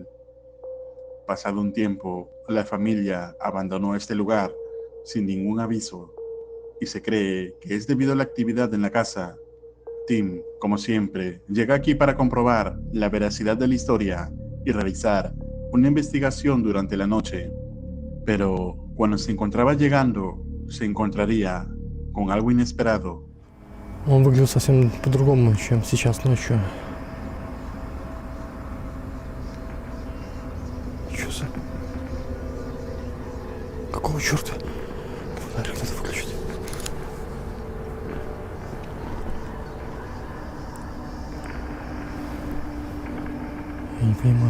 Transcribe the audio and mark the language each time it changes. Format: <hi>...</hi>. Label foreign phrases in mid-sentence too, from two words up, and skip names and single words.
<es>Pasado un tiempo, la familia abandonó este lugar sin ningún aviso, y se cree que es debido a la actividad en la casa. Tim, como siempre, llega aquí para comprobar la veracidad de la historia y realizar una investigación durante la noche. Pero cuando se encontraba llegando, se encontraría con algo inesperado.</es> <ru>Он выглядел совсем по-другому, чем сейчас ночью. Чё за... Какого черта? Фонарик надо выключить. Я не понимаю.</ru>